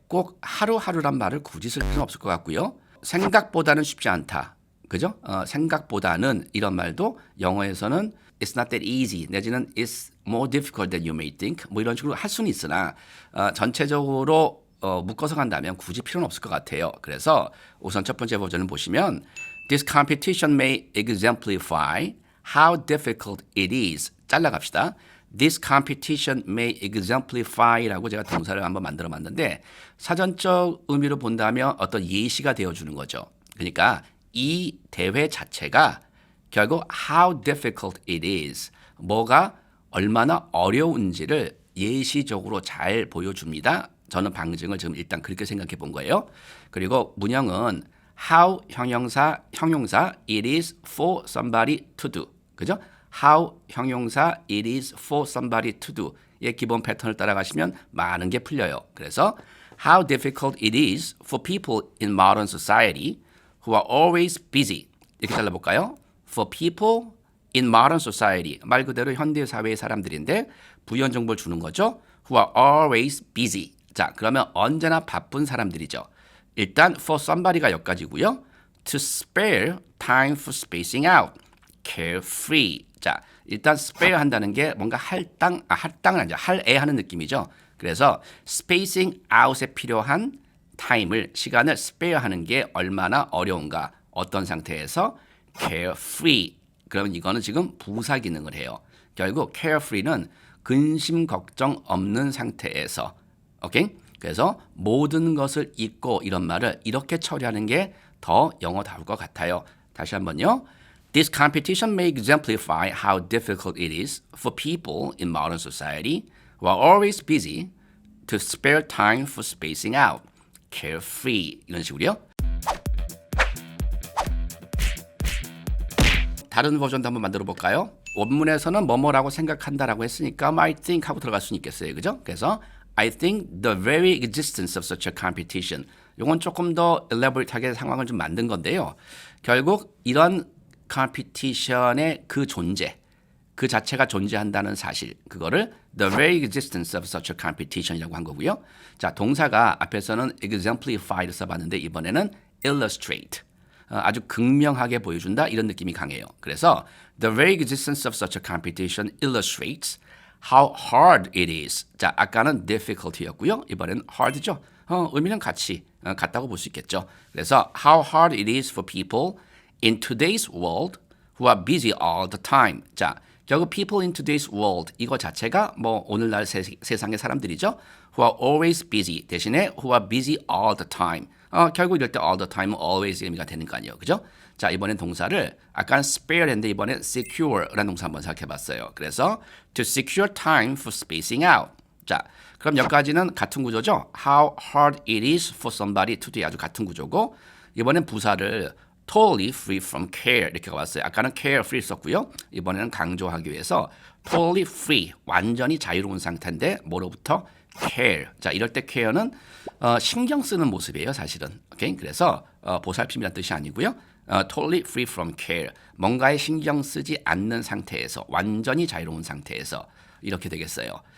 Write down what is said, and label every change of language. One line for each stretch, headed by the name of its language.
Korean: 꼭 하루하루란 말을 굳이 쓸 필요는 없을 것 같고요. 생각보다는 쉽지 않다. 그죠? 생각보다는 이런 말도 영어에서는
English: It's not that easy
Korean: 내지는
English: It's more difficult than you may think
Korean: 뭐 이런 식으로 할 수는 있으나 전체적으로 묶어서 간다면 굳이 필요는 없을 것 같아요. 그래서 우선 첫 번째 버전을 보시면
English: This competition may exemplify how difficult it is.
Korean: 잘라갑시다.
English: This competition may exemplify
Korean: 라고 제가 동사를 한번 만들어봤는데 사전적 의미로 본다면 어떤 예시가 되어주는 거죠. 그러니까 이 대회 자체가 결국
English: how difficult it is.
Korean: 뭐가 얼마나 어려운지를 예시적으로 잘 보여줍니다. 저는 방증을 지금 일단 그렇게 생각해 본 거예요. 그리고 문형은
English: how 형용사 it is for somebody to do.
Korean: 그죠? how 형용사
English: it is for somebody to do
Korean: 의 기본 패턴을 따라가시면 많은 게 풀려요. 그래서
English: how difficult it is for people in modern society who are always busy.
Korean: 이렇게 잘라볼까요?
English: For people in modern society.
Korean: 말 그대로 현대 사회의 사람들인데 부연 정보를 주는 거죠.
English: Who are always busy.
Korean: 자, 그러면 언제나 바쁜 사람들이죠. 일단
English: for somebody가
Korean: 여기까지고요.
English: To spare time for spacing out. carefree.
Korean: 자, 일단 spare 한다는 게 뭔가 할당은 아니죠. 할애 하는 느낌이죠. 그래서 spacing out에 필요한 타임을, 시간을 spare 하는 게 얼마나 어려운가. 어떤 상태에서 carefree. 그러면 이거는 지금 부사 기능을 해요. 결국 carefree는 근심 걱정 없는 상태에서, 오케이? 그래서 모든 것을 잊고 이런 말을 이렇게 처리하는 게 더 영어다울 것 같아요. 다시 한번요.
English: This competition may exemplify how difficult it is for people in modern society who are always busy to spare time for spacing out. Carefree.
Korean: 이런 식으로요. 다른 버전도 한번 만들어 볼까요? 원문에서는 뭐뭐라고 생각한다라고 했으니까
English: I think
Korean: 하고 들어갈 수는 있겠어요. 그죠? 그래서
English: I think the very existence of such a competition.
Korean: 이건 조금 더 elaborate하게 상황을 좀 만든 건데요. 결국 이런 competition의 그 존재, 그 자체가 존재한다는 사실, 그거를
English: the very existence of such a competition
Korean: 이라고 한 거고요. 자, 동사가 앞에서는 exemplify를 써봤는데 이번에는 illustrate. 아주 극명하게 보여준다 이런 느낌이 강해요. 그래서
English: the very existence of such a competition illustrates how hard it is.
Korean: 자, 아까는 difficulty였고요. 이번에는 hard죠. 의미는 같다고 볼 수 있겠죠. 그래서
English: how hard it is for people in today's world who are busy all the time.
Korean: 자, 결국
English: people in today's world
Korean: 이거 자체가 뭐 오늘날 세상의 사람들이죠.
English: who are always busy
Korean: 대신에
English: who are busy all the time.
Korean: 결국 이럴 때 all the time은 always 의미가 되는 거 아니에요. 그죠? 자, 이번엔 동사를 아까는 spare 했는데 이번엔 secure라는 동사 한번 생각해 봤어요. 그래서
English: to secure time for spacing out.
Korean: 자, 그럼 여기까지는 같은 구조죠.
English: How hard it is for somebody to do
Korean: 아주 같은 구조고 이번엔 부사를
English: totally free from care
Korean: 이렇게 가봤어요. 아까는 carefree 썼고요. 이번에는 강조하기 위해서
English: totally free
Korean: 완전히 자유로운 상태인데 뭐로부터 care. 자, 이럴 때 care는 신경 쓰는 모습이에요, 사실은. 오케이? 그래서 보살핌이란 뜻이 아니고요.
English: totally free from care.
Korean: 뭔가에 신경 쓰지 않는 상태에서 완전히 자유로운 상태에서 이렇게 되겠어요.